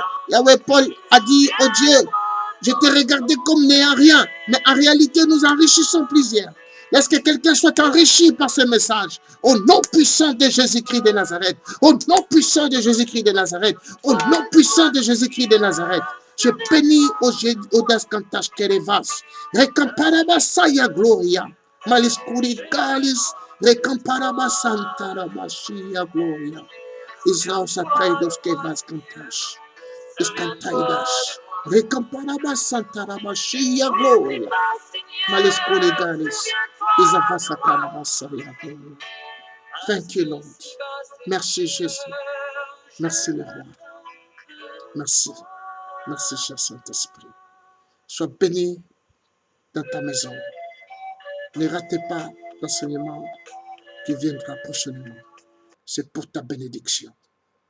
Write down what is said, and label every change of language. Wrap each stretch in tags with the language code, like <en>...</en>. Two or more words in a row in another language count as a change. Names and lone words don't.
<fr>Yahweh, Paul a dit, oh Dieu, je t'ai regardé comme n'ayant rien, mais en réalité nous enrichissons plusieurs. Laisse que quelqu'un soit enrichi par ce message. Au nom puissant de Jésus-Christ de Nazareth. Au nom puissant de Jésus-Christ de Nazareth. Au nom puissant de Jésus-Christ de Nazareth. Je bénis au Daskantash Kerevas. Recamparabasaya Gloria. Maliskuricalis. Recamparabasantarabasia Gloria. Israel Satraidos Kevas Kantash. Iskantaidas. Recamparabasantarabasia Gloria. Maliskuricalis.</fr> <en>Thank you, Lord.</en> <fr>Merci, Jésus. Merci, le roi. Merci. Merci, cher Saint-Esprit. Sois béni dans ta maison. Ne ratez pas l'enseignement qui viendra prochainement. C'est pour ta bénédiction.</fr>